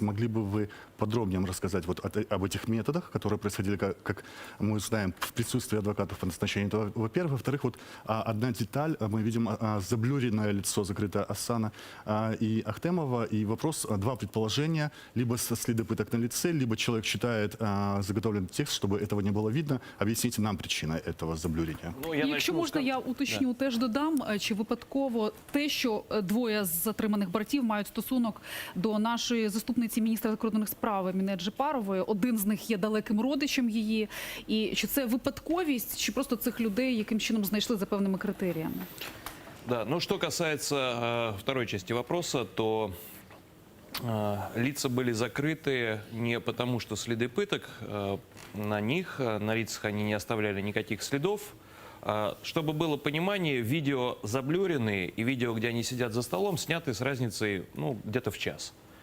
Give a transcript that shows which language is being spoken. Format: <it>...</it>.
<ru>Могли бы вы подробнее рассказать вот об этих методах, которые происходили, как мы знаем, в присутствии адвокатов по назначению? Это, во-первых. Во-вторых, вот одна деталь. Мы видим заблюренное лицо, закрытое Асана и Ахтемова. И вопрос, два предположения. Либо следы пыток на лице, либо человек читает заготовленный текст, чтобы этого не было видно. Объясните нам причину этого заблюрения.</ru> <uk>Якщо можна, я уточню, теж додам, чи випадково те, що двоє з затриманих братів мають стосунок до нашої заступниці міністра закордонних справ Міне Джипарової. Один з них є далеким родичем її. І чи це випадковість, чи просто цих людей яким чином знайшли за певними критеріями?</uk> <ru>Да, ну что касается второй части вопроса, то лица были закрыты не потому, что следы пыток на них, на лицах они не оставляли никаких следов. Чтобы было понимание, видео заблюренные и видео, где они сидят за столом, сняты с разницей где-то в час.</ru>